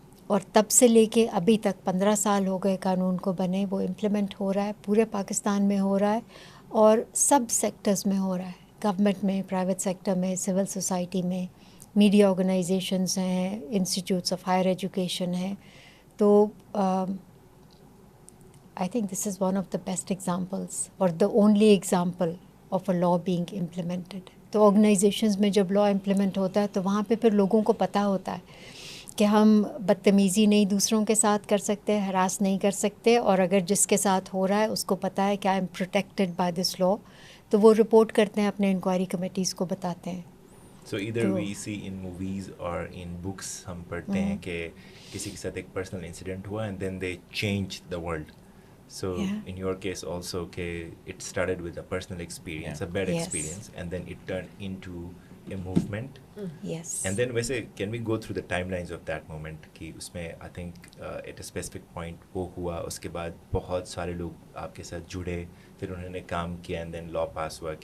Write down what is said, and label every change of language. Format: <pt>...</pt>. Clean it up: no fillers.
<ur>اور تب سے لے کے ابھی تک 15 سال ہو گئے قانون کو بنے, وہ امپلیمنٹ ہو رہا ہے, پورے پاکستان میں ہو رہا ہے, اور سب سیکٹرز میں ہو رہا ہے, گورنمنٹ میں, پرائیویٹ سیکٹر میں, سول سوسائٹی میں, میڈیا آرگنائزیشنز ہیں, انسٹیٹیوٹس آف ہائر ایجوکیشن ہیں.</ur> <en>تو I think this is one of the best examples اور the only example of a law being implemented.</en> <ur>تو آرگنائزیشنز میں جب لا امپلیمنٹ ہوتا ہے تو وہاں پہ پھر لوگوں کو پتہ ہوتا ہے کہ ہم بدتمیزی نہیں دوسروں کے ساتھ کر سکتے, ہراس نہیں کر سکتے, اور اگر جس کے ساتھ ہو رہا ہے اس کو پتہ ہے کہ</ur> <en>I am protected by this law,</en> <ur>تو وہ رپورٹ کرتے ہیں, اپنے انکوائری کمیٹیز کو بتاتے ہیں. سو ادھر وی سی ان موویز اور ان بکس ہم پڑھتے ہیں کہ کسی کے ساتھ ایک پرسنل انسیڈنٹ ہوا</ur> <en>And then they change the world. So in your case also it started with a personal experience, a bad experience, and then it turned into a movement. Yes. And then</en> <ur>ویسے</ur> <en>can we go through the timelines of that moment</en> <ur>کہ اس میں</ur> <en>I think at a specific point</en> <ur>وہ ہوا, اس کے بعد بہت سارے لوگ آپ کے ساتھ جڑے, پھر انہوں نے کام کیا,</ur> <en>and then law pass ہوا.</en>